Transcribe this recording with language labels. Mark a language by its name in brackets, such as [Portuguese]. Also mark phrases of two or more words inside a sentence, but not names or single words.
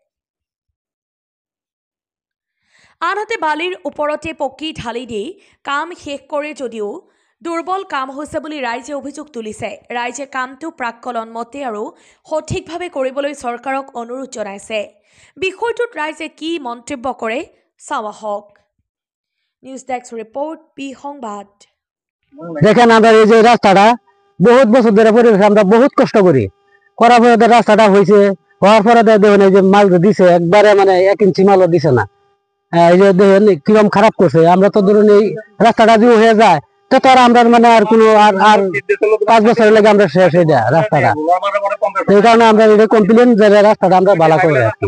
[Assamese] আনহাতে বালিৰ ওপৰতে পকী ঢালি দি কাম শেষ কৰে যদিও দুৰ্বল কাম হৈছে বুলি ৰাইজে অভিযোগ তুলিছে ৰাইজে কামটো প্ৰাক্কলন মতে আৰু সঠিকভাৱে কৰিবলৈ চৰকাৰক অনুৰোধ জনাইছে বিষয়টোত ৰাইজে কি মন্তব্য কৰে চাওয়া হক [English] news desk report [Assamese] বি সংবাদ [Bangla] দেখেন আমরা এই যে রাস্তাটা বহুত বছর ধরে পরিবেশ আমরা বহুত কষ্ট করি করার পরে রাস্তাটা হয়েছে হওয়ার পরে দেখেন এই যে মাল দিছে একবারে মানে 1 ইঞ্চি মালও দিছে না এই যে দেখেন কিরকম খারাপ করছে আমরা তো ধরুন এই রাস্তাটা যদি হয়ে যায় তো তার আমরা মানে আর কোনো আর 5 বছর লাগে আমরা শেষ হয়ে যায় রাস্তাটা এই কারণে আমরা এটা কমপ্লেইন যে রাস্তাটা আমরা ভালো করে রাখি